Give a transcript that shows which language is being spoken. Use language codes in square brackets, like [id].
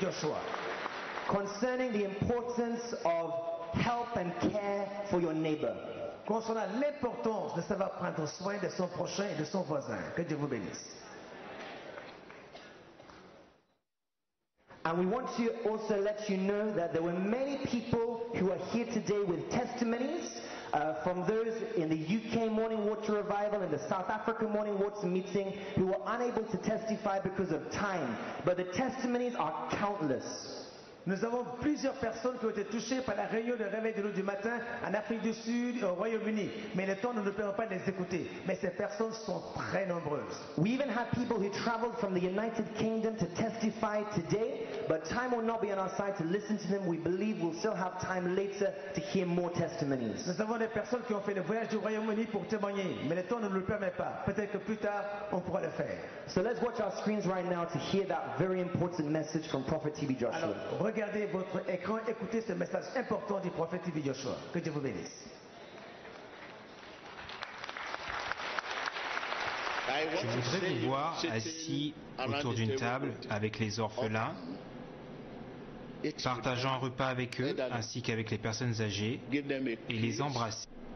[en] Joshua. Concerning the importance of help and care for your neighbor. [fr] Concernant l'importance de savoir prendre soin de son prochain et de son voisin. Que Dieu vous bénisse. [en] And we want to also let you know that there were many people who are here today with testimonies from those in the UK Morning Water Revival and the South Africa Morning Water Meeting who were unable to testify because of time. But the testimonies are countless. [fr] Nous avons plusieurs personnes qui ont été touchées par la réunion de réveil de l'eau du matin en Afrique du Sud et au Royaume-Uni. Mais le temps ne nous permet pas de les écouter. Mais ces personnes sont très nombreuses. [en] We even have people who traveled from the United Kingdom to testify today, but time will not be on our side to listen to them. We believe we'll still have time later to hear more testimonies. [fr] Nous avons des personnes qui ont fait le voyage du Royaume-Uni pour témoigner, mais le temps ne nous le permet pas. Peut-être que plus tard, on pourra le faire. [en] So let's watch our screens right now to hear that very important message from Prophet TB Joshua. [fr] Alors, regardez votre écran, écoutez ce message important du prophète TB Joshua. Que Dieu vous bénisse. Je voudrais vous voir assis autour d'une table avec les orphelins, partageant un repas avec eux ainsi qu'avec les personnes âgées et les embrasser.